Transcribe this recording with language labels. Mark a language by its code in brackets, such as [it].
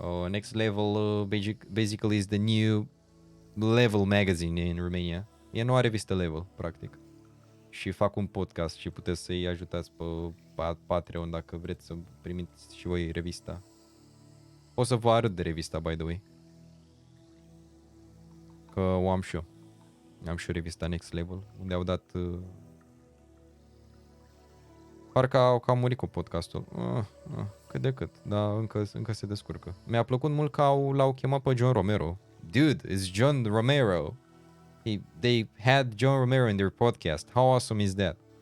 [en] Next Level basically is the new Level magazine in Romania. [ro] E noua revistă Level, practic. Și fac un podcast și puteți să-i ajutați pe Patreon dacă vreți să primiți și voi revista. O să vă arăt de revista, [en] by the way. [ro] Că o am și eu. Am și o revista Next Level, unde au dat... Parcă au cam murit cu podcastul. Cât de cât, dar încă se descurcă. Mi-a plăcut mult că l-au chemat pe John Romero. [en] Dude, it's John Romero. They had John Romero in their podcast. How awesome is that?